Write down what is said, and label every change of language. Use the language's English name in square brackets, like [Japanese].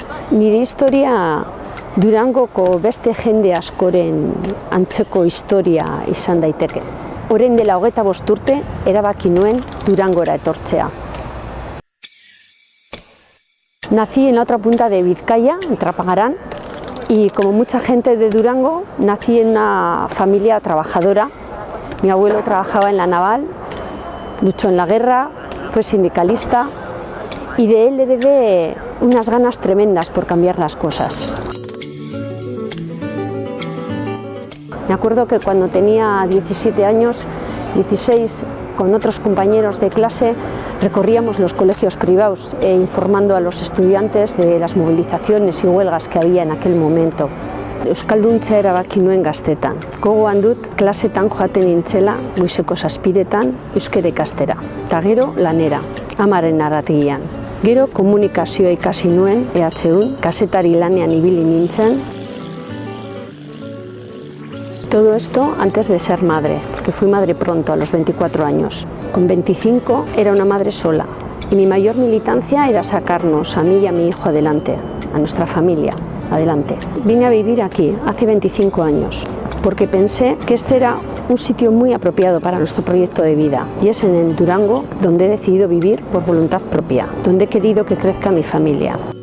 [Basque] Nire historia Durangoko beste jende askoren antzeko historia izan daiteke. Orain dela 25 urte erabaki nuen Durangora etortzea. [Spanish] Nací en la otra punta de Vizcaya, en Trapagarán, y como mucha gente de Durango, nací en una familia trabajadora. Mi abuelo trabajaba en la naval, luchó en la guerra, fue sindicalista y de él heredé unas ganas tremendas por cambiar las cosas. Me acuerdo que cuando tenía 17 años, 16, con otros compañeros de clase, recorríamos los colegios privados informando a los estudiantes de las movilizaciones y huelgas que había en aquel momento. [Basque] Euskalduntza erabaki nuen gaztetan. Gogoan dut klasetan joaten nintzela goizeko 7etan euskara ikastera. Eta gero lanera, amaren aratigian. Gero komunikazioa ikasi nuen EHUn, kazetari lanean ibili nintzen. [Spanish] Todo esto antes de ser madre, porque fui madre pronto, a los 24 años. Con 25 era una madre sola y mi mayor militancia era sacarnos a mí y a mi hijo adelante, a nuestra familia adelante. Vine a vivir aquí hace 25 años porque pensé que este era un sitio muy apropiado para nuestro proyecto de vida y es en el Durango donde he decidido vivir por voluntad propia, donde he querido que crezca mi familia.